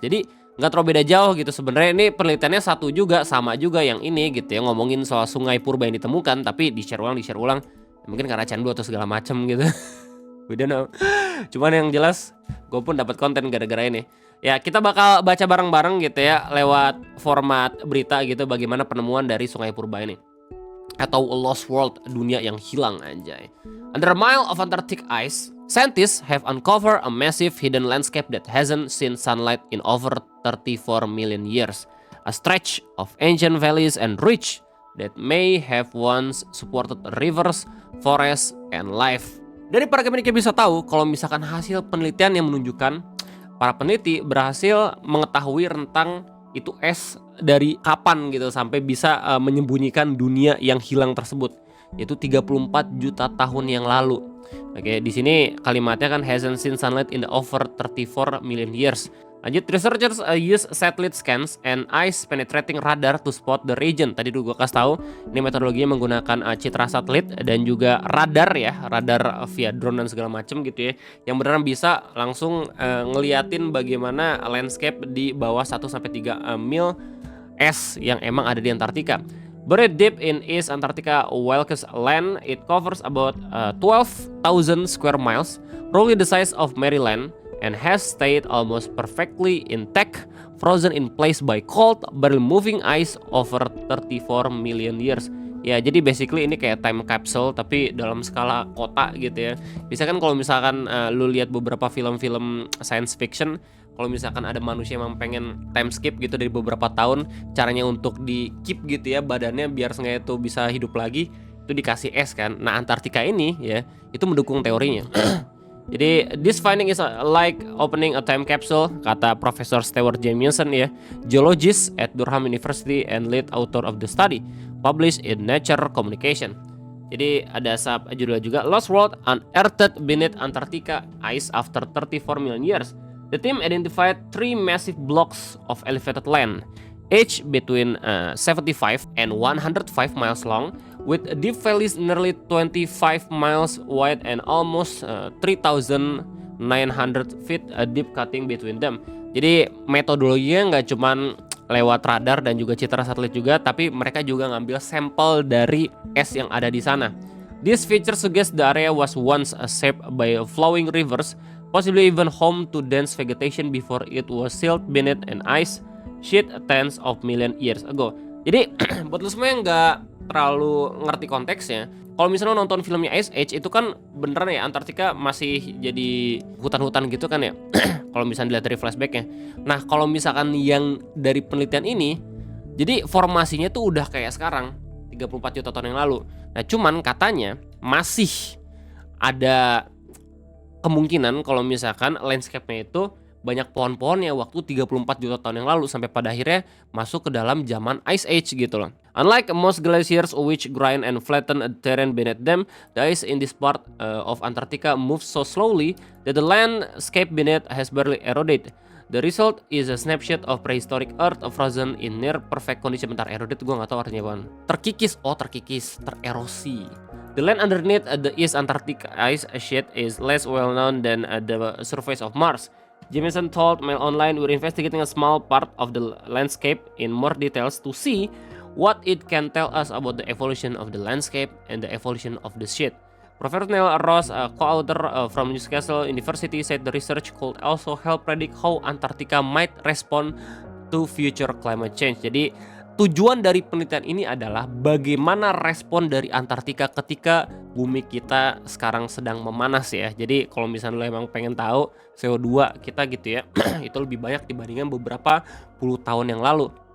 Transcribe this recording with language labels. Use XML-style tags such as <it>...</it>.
<id>Jadi nggak terlalu beda jauh gitu sebenarnya. Ini penelitiannya satu juga, sama juga yang ini gitu ya, ngomongin soal sungai purba yang ditemukan tapi di share ulang. Mungkin karena candu atau segala macam gitu.</id> <en>We don't know.</en> <id>Cuman yang jelas gue pun dapat konten gara-gara ini. Ya kita bakal baca bareng-bareng gitu ya lewat format berita gitu bagaimana penemuan dari sungai purba ini. Atau</id> <en>a lost world,</en> <id>dunia yang hilang anjay.</id> <en>Under a mile of Antarctic ice, scientists have uncovered a massive hidden landscape that hasn't seen sunlight in over 34 million years. A stretch of ancient valleys and ridge that may have once supported rivers, forests, and life.</en> <id>Dari para kita bisa tahu kalau misalkan hasil penelitian yang menunjukkan para peneliti berhasil mengetahui rentang itu es dari kapan gitu sampai bisa menyembunyikan dunia yang hilang tersebut, yaitu 34 juta tahun yang lalu. Oke, di sini kalimatnya kan</id> <en>hasn't seen sunlight in the over 34 million years.</en> <id>Lanjut,</id> <en>researchers use satellite scans and ice penetrating radar to spot the region.</en> <id>Tadi dulu gue kasih tahu, ini metodologinya menggunakan citra satelit dan juga radar ya, radar via drone dan segala macam gitu ya, yang beneran bisa langsung ngeliatin bagaimana landscape di bawah 1-3 mil es yang emang ada di Antartika.</id> <en>Buried deep in East Antarctica Wilkes Land, it covers about 12,000 square miles, roughly the size of Maryland, and has stayed almost perfectly intact, frozen in place by cold, barely moving ice over 34 million years.</en> <id>Ya, jadi basically ini kayak time capsule tapi dalam skala kota gitu ya. Bisa kan kalau misalkan lu lihat beberapa film-film science fiction, kalau misalkan ada manusia yang pengen time skip gitu dari beberapa tahun, caranya untuk di keep gitu ya badannya biar sengaja itu bisa hidup lagi, itu dikasih es kan. Nah, Antartika ini ya, itu mendukung teorinya. Jadi</id> <en>this finding is like opening a time capsule,</en> <id>kata Profesor</id> <en>Stewart Jamieson ya, geologist at Durham University and lead author of the study, published in Nature Communication.</en> <id>Jadi ada judul juga</id> <en>Lost World Unearthed Beneath Antarctica Ice After 34 Million Years. The team identified 3 massive blocks of elevated land, each between 75 and 105 miles long, with deep valleys nearly 25 miles wide and almost 3,900 feet deep cutting between them.</en> <id>Jadi metodologinya nggak cuman lewat radar dan juga citra satelit juga, tapi mereka juga ngambil sampel dari es yang ada di sana.</id> <en>This feature suggests the area was once shaped by flowing rivers, possibly even home to dense vegetation before it was sealed beneath an ice sheet tens of million years ago.</en> <id>Jadi buat lu semua yang nggak terlalu ngerti konteksnya, kalau misalnya nonton filmnya Ice Age itu kan beneran ya Antartika masih jadi hutan-hutan gitu kan ya. Kalau misalnya dilihat dari flashbacknya. Nah kalau misalkan yang dari penelitian ini, jadi formasinya tuh udah kayak sekarang 34 juta tahun yang lalu. Nah cuman katanya masih ada kemungkinan kalau misalkan landscape-nya itu banyak pohon-pohonnya waktu 34 juta tahun yang lalu sampai pada akhirnya masuk ke dalam zaman Ice Age gitu loh.</id> <en>Unlike most glaciers which grind and flatten the terrain beneath them, the ice in this part of Antarctica moves so slowly that the landscape beneath has barely eroded. The result is a snapshot of prehistoric Earth frozen in near perfect condition.</en> <id>Bentar, eroded gue gak tahu artinya apaan. Terkikis, tererosi.</id> <en>The land underneath the East Antarctic ice sheet is less well known than the surface of Mars. Jamieson told Mail Online, "We're investigating a small part of the landscape in more details to see what it can tell us about the evolution of the landscape and the evolution of the sheet." Professor Neil Ross, a co-author from Newcastle University, said the research could also help predict how Antarctica might respond to future climate change.</en> <id>Jadi tujuan dari penelitian ini adalah bagaimana respon dari Antartika ketika bumi kita sekarang sedang memanas ya. Jadi kalau misalnya lo emang pengen tahu CO2 kita gitu ya, itu lebih banyak dibandingkan beberapa puluh tahun yang lalu.</id>